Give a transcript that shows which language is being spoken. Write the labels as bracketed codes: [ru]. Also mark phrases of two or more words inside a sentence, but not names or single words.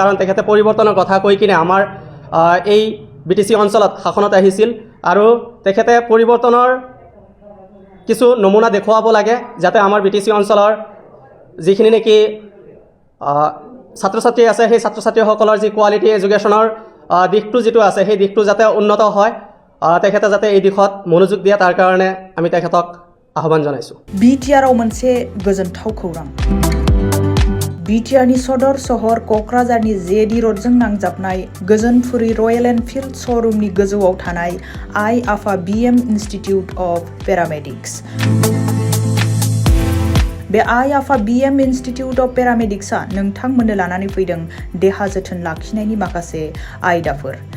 [as] কাৰণ তেখেতে পৰিৱৰ্তনৰ কথা কৈ কিনে আমাৰ এই BTC অঞ্চলত শাসনত আহিছিল আৰু তেখেতে পৰিৱৰ্তনৰ কিছু নমুনা দেখুৱাব লাগে যাতে আমাৰ BTC অঞ্চলৰ যিখিনি নেকি ছাত্ৰ ছাত্ৰী আছে সেই ছাত্ৰ ছাত্ৰীসকলৰ যি [en] quality education [as] দিশটো যিটো আছে সেই দিশটো যাতে উন্নত হয় তেখেতে যাতে এই দিশত মনোযোগ দিয়ে তাৰ কাৰণে আমি তেখেতক আহ্বান জনাইছোঁ [brx] बिटिआरआव मोनसे गोजोनथाव खौरां बिटिआरनि सदर सहर क'क्राझारनि जेडि रडजों नांजाबनाय गोजोनपुरी रयेल एनफिल्ड श'रुमनि गोजौआव थानाय आइ आफा BM इन्स्टिटिउट अफ पेरामेडिक्स बे आइ आफा BM इन्स्टिटिउट अफ पेरामेडिक्सआ नोंथांमोननो लानानै फैदों देहा जोथोन लाखिनायनि माखासे आयदाफोर